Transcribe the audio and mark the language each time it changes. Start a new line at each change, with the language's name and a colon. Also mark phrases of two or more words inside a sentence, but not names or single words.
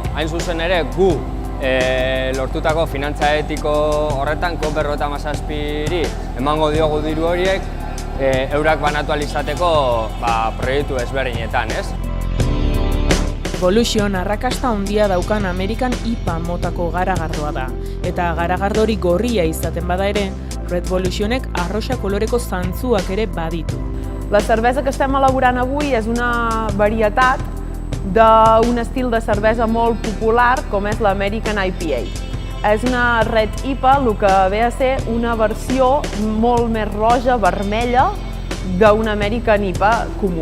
Basque: Hain zuzen ere, gu lortutako finantza etiko horretan COP57ri emango diogu diru horiek eurak banatu ahal izateko proiektu ezberdinetan, ez? Volution arrakasta handia daukan Amerikan IPA motako garagardoa da, eta garagardori gorria izaten bada ere, Red Volutionek arroxa koloreko zantzuak ere baditu.
Catalan: La cervesa que estem elaborant avui és una varietat d'un estil de cervesa molt popular com és l'American IPA. És una Red IPA, el que ve a ser una versió molt més roja, vermella, d'un American IPA comú.